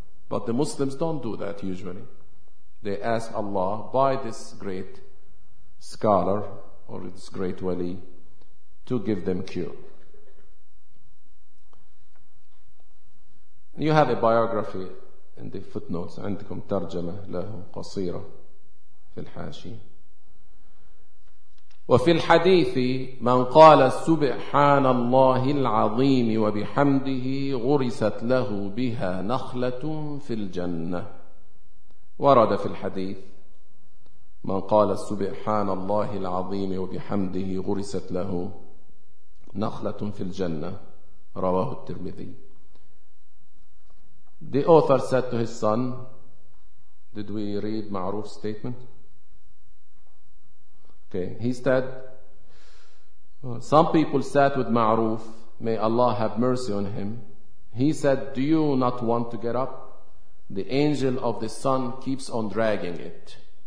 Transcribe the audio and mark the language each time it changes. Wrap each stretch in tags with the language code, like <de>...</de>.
<en>But the Muslims don't do that usually. They ask Allah by this great scholar or this great Wali to give them cure. You have a biography in the footnotes.</en> <ar>عندكم ترجمة له قصيرة في الحاشية. وفي الحديث من قال سبحان الله العظيم وبحمده غرست له بها نخلة في الجنة. ورد في الحديث من قال سبحان الله العظيم وبحمده غرست له نخلة في الجنة، رواه الترمذي.</ar> <en>The author said to his son, did we read Ma'ruf's statement? Okay, he said, some people sat with Ma'ruf, may Allah have mercy on him. He said, do you not want to get up? The angel of the sun keeps on dragging it.</en>